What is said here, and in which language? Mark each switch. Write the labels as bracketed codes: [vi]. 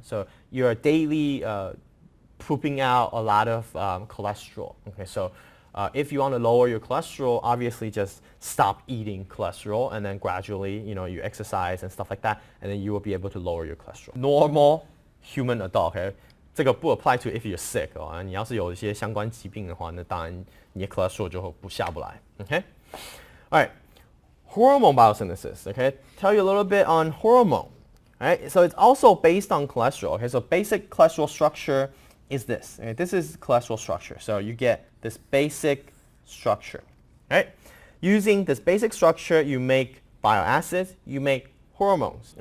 [en] So you're daily pooping out a lot of cholesterol. Okay, so if you want to lower your cholesterol, obviously just stop eating cholesterol, and then gradually, you exercise and stuff like that, and then you will be able to lower your cholesterol. Normal human adult. Okay, [zh] 这个不 [en] apply to if you're sick 哦。 [zh] 你要是有一些相关疾病的话，那当然你的 cholesterol 就下不来。 [en] Okay, all right. Hormone biosynthesis. Okay, tell you a little bit on hormone. Right, so it's also based on cholesterol. Okay, so basic cholesterol structure is this. Okay? This is cholesterol structure. So you get this basic structure. Right? Using this basic structure, you make bile acids, you make hormones.